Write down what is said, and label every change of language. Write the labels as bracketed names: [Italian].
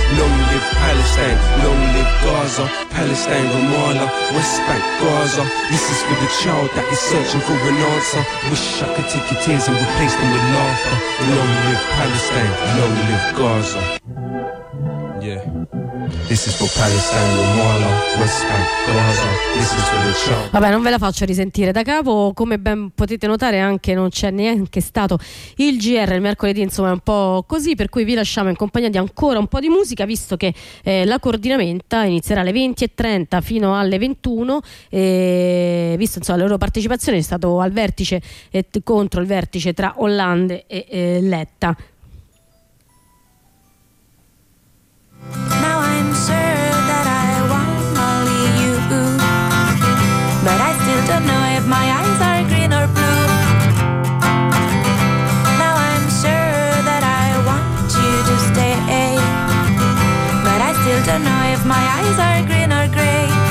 [English] Long live Palestine, long live Gaza. Palestine, Ramallah, West Bank, Gaza. This is for the child that is searching for an answer. Wish I could take your tears and replace them with laughter. Long live Palestine, long live Gaza. Yeah. This is for Palestine, Ramallah, West Bank, Gaza. This is for the child. [Italian] Vabbè, non ve la faccio risentire da capo. Come ben potete notare, anche non c'è neanche stato il GR il mercoledì, insomma è un po' così, per cui vi lasciamo in compagnia di ancora un po' di musica, visto che la coordinamenta inizierà alle 20:30 fino alle 21, e visto insomma la loro partecipazione, è stato al vertice contro il vertice tra Hollande e Letta. [English] Now I'm sure that I want only you, but I still don't know if my eyes are green or blue. Now I'm sure that I want you to stay, but I still don't know if my eyes are green or gray.